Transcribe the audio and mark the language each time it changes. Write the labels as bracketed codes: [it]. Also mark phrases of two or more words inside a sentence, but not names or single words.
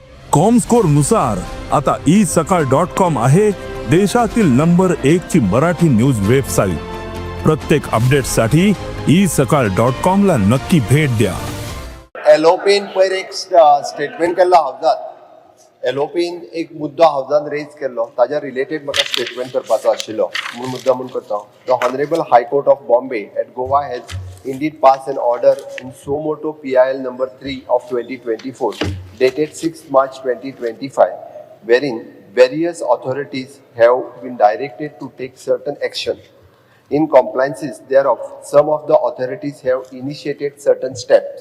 [mr] कॉमस्कोर नुसार आता isakal.com आहे देशातील नंबर 1 ची मराठी न्यूज वेबसाईट. प्रत्येक अपडेटसाठी isakal.com ला नक्की भेट द्या. [kok] एलओपीन पर एक स्टेटमेंट केल्लो हावजात. एलओपीन एक मुद्दो हावजान रेज केल्लो, ताज्या रिलेटेड म्हाका स्टेटमेंट करपाचो आशिल्लो म्हूण मुद्दामून करता. [en] The Honourable High Court of Bombay at Goa has indeed passed an order in suo motu PIL number 3 of 2024 dated 6 March 2025 wherein various authorities have been directed to take certain action. In compliances thereof, some of the authorities have initiated certain steps.